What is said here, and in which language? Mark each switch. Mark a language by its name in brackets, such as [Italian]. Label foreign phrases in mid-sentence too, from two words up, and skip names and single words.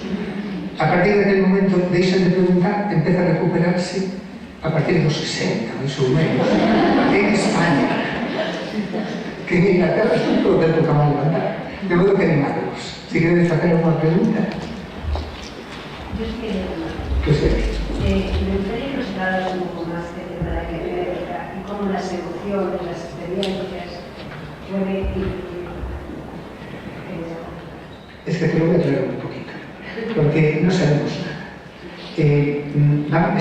[Galician] A partir daquele momento deixan de preguntar, empeza a recuperarse a partir dos 60, máis ou menos. En España. Que en Inglaterra están todo o tempo ca man levantada. De modo que animados. Se queredes facer alguma pregunta. [Spanish] Yo es que me gustaría que nos hablaras un poco más del tema de la académica y cómo las emociones, las experiencias pueden ir. Es que te lo voy a traer un poquito, porque no sabemos nada.